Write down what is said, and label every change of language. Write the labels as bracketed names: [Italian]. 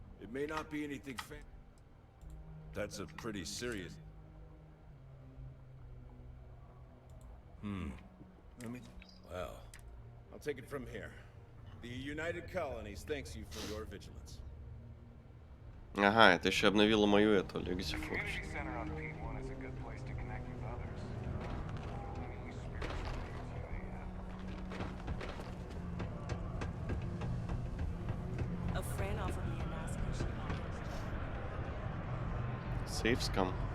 [English] It may not be anything fancy. That's a pretty serious... Let me... Well, I'll take it from here. The United Colonies thanks you for your vigilance. [Russian] Ага, это еще обновила мою эту Legacy Forge. [English] Community center on P1 is a good place to connect with others. Mainly spiritual. A friend offered me a nice cushion. Safe scam.